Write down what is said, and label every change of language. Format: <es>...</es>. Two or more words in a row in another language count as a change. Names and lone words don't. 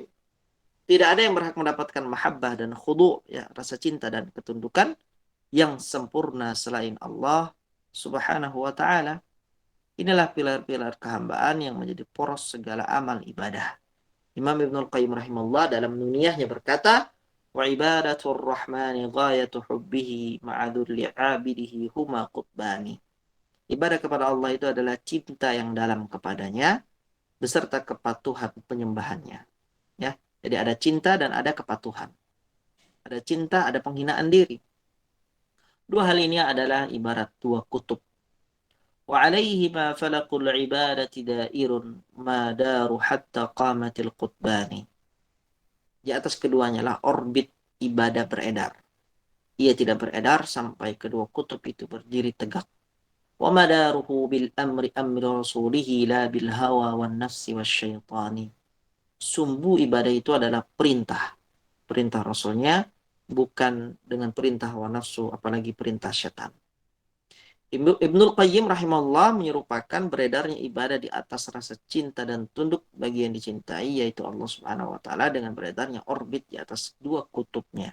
<id>Tidak ada yang berhak mendapatkan mahabbah dan khudu', ya, rasa cinta dan ketundukan yang sempurna selain</id> <ar>الله سبحانه وتعالى.</ar> <id>Inilah pilar-pilar kehambaan yang menjadi poros segala amal ibadah. Imam Ibnul Qayyim rahimahullah dalam nuniyahnya berkata,</id> <ar>وعبادة الرحمن غاية حبه مع ذل عابده هما قطبان.</ar> <id>Ibadah kepada Allah itu adalah cinta yang dalam kepadanya beserta kepatuhan penyembahannya. Ya, jadi ada cinta dan ada kepatuhan. Ada cinta, ada penghinaan diri. Dua hal ini adalah ibarat dua kutub.</id> <ar>وعليهما فلك العبادة دائر ما دار حتى قامت القطبان.</ar> <id>Di atas keduanya lah orbit ibadah beredar. Ia tidak beredar sampai kedua kutub itu berdiri tegak.</id> <ar>ومداره بالأمر أمر رسوله لا بالهوى والنفس والشيطان.</ar> <id>Sumbu ibadah itu adalah perintah. Perintah Rasulnya, bukan dengan perintah hawa nafsu, apalagi perintah syaitan. Ibnul Qayyim rahimahullah menyerupakan beredarnya ibadah di atas rasa cinta dan tunduk bagi yang dicintai, yaitu</id> <ar>الله سبحانه وتعالى,</ar> <id>dengan beredarnya orbit di atas dua kutubnya.</id>